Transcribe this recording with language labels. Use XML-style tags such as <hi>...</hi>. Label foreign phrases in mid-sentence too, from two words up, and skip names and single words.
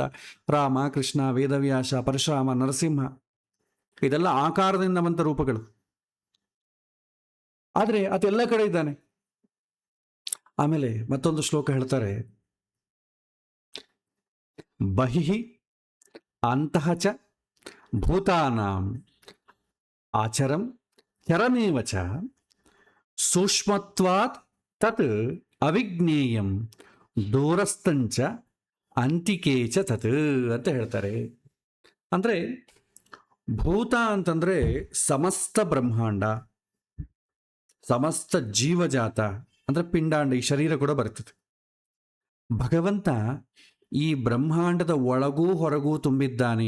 <kn>ರಾಮ, ಕೃಷ್ಣ, ವೇದವ್ಯಾಸ, ಪರಶುರಾಮ, ನರಸಿಂಹ, ಇದೆಲ್ಲ ಆಕಾರದಿಂದ ಬಂದ ರೂಪಗಳು. ಆದರೆ ಅದೆಲ್ಲ ಕಡೆ ಇದ್ದಾನೆ. ಆಮೇಲೆ ಮತ್ತೊಂದು ಶ್ಲೋಕ ಹೇಳ್ತಾರೆ,</kn> <sa>ಬಹಿಃ ಅಂತಃ ಚ ಭೂತಾನಾಂ ಆಚರಂ ಚರಮೇವ ಚ ಸೂಕ್ಷ್ಮತ್ವಾತ್ ತತ್ ಅವಿಜ್ಞೇಯಂ ದೂರಸ್ಥಂಚ ಅಂತಿಕೆ ಚ ತತ್</sa> <kn>ಅಂತ ಹೇಳ್ತಾರೆ. ಅಂದರೆ ಭೂತ ಅಂತಂದರೆ ಸಮಸ್ತ ಬ್ರಹ್ಮಾಂಡ, ಸಮಸ್ತ ಜೀವಜಾತ ಅಂದರೆ ಪಿಂಡಾಂಡ, ಈ ಶರೀರ ಕೂಡ ಬರ್ತದೆ. ಭಗವಂತ ಈ ಬ್ರಹ್ಮಾಂಡದ ಒಳಗೂ ಹೊರಗೂ ತುಂಬಿದ್ದಾನೆ.</kn>